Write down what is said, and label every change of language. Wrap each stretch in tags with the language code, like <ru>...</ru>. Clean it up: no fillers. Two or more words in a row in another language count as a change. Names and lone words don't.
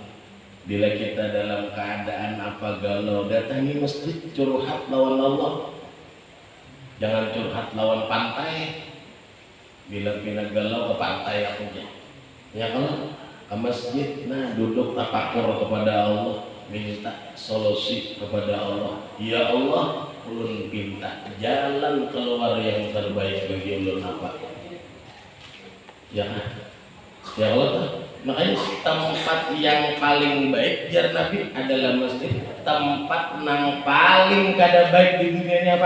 <id>Bila kita dalam keadaan apa galau, datangi masjid, curhat lawan Allah. Jangan curhat lawan pantai. Bilang-bilang galau ke pantai aku ya kalau ke masjid, nah duduk tafakur kepada Allah, minta solusi kepada Allah. Ya Allah,</id> <bjn>ulun minta jalan keluar yang terbaik bagi ulun apa?</bjn> <id>Ya Allah. Makanya tempat yang paling baik jar Nabi adalah masjid. Tempat yang paling kada baik di dunia ini apa?</id>